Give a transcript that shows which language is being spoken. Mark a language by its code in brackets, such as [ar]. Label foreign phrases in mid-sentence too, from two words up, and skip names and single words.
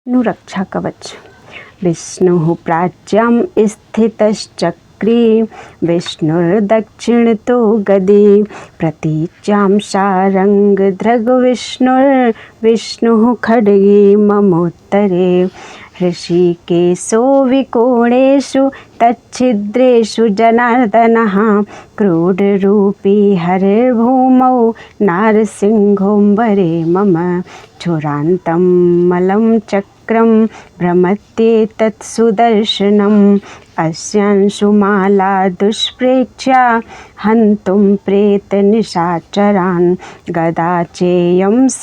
[gu] નું રક્ષા કવચ. [sa] વિષ્ણુઃ પ્રાચ્યામ સ્થિતશ્ચક્રે વિષ્ણુર્દક્ષિણતો ગદે પ્રતીચ્યામ શારંગધ્રગવિષ્ણુર્વિષ્ણુઃ ખડગે મમોત્તરે ऋषिकेशो विकोणेषु तच्छिद्रेषु जनार्दनः क्रोडरूपी हरिर्भूमौ नारसिंहोऽम्बरे मम चूरान्तं मलं चक्रं भ्रमत्येतत् सुदर्शनम् अस्यांशुमाला दुष्प्रेक्ष्या हन्तुं प्रेतनिशाचरान् गदा चेयं